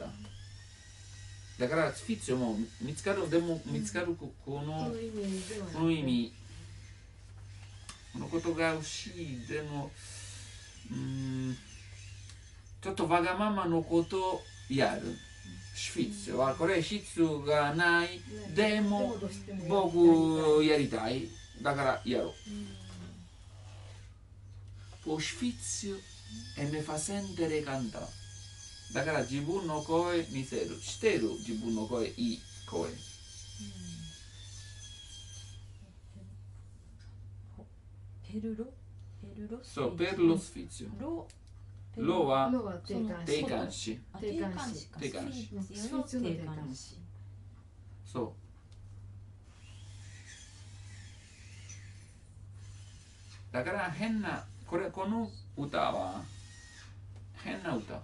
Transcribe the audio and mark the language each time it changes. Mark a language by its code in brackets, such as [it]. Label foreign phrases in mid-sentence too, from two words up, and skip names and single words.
[ja] だからスフィッツィオも見つかる、でも見つかるこの意味、このことが欲しい。でもちょっとわがままのことをやる。スフィッツィオはこれ必要がない。でも僕やりたい。だからやろう。 [nap] Può sfizio e me fa sentire cantare. [ja] だから自分の声見せる。してる自分の声、いい声。 [it] そう、per lo sfizio。 [ja] ロは定冠詞。定冠詞。そう。だから変な、この歌は変な歌。